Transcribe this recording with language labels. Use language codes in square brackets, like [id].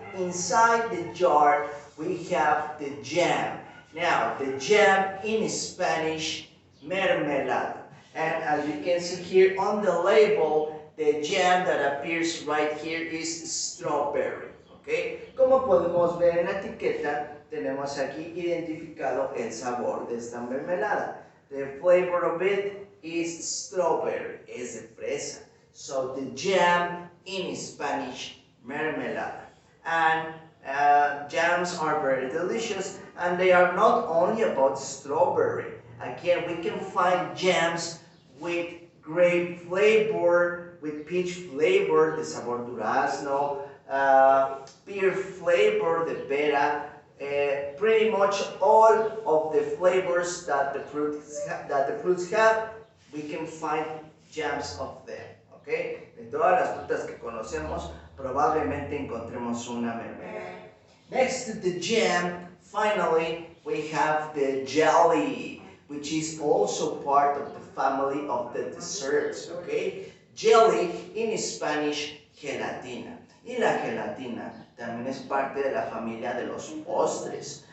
[en] Inside the jar, we have the jam. Now, the jam in Spanish, mermelada. And as you can see here on the label, the jam that appears right here is strawberry, okay. [es] Como podemos ver en la etiqueta, tenemos aquí identificado el sabor de esta mermelada. [en] The flavor of it is strawberry, [es] es de fresa. [en] So the jam in Spanish, mermelada. And jams are very delicious, and they are not only about strawberry. Again, we can find jams with grape flavor, with peach flavor, the [es] sabor durazno, [en] pear flavor, the pera, pretty much all of the flavors that the fruits have, we can find jams of them. Okay? [es] De todas las frutas que conocemos, probablemente encontremos una mermelada. [en] Next to the jam, finally, we have the jelly, which is also part of the family of the desserts. Okay? Jelly in Spanish, gelatina. [es] Y la gelatina también es parte de la familia de los postres.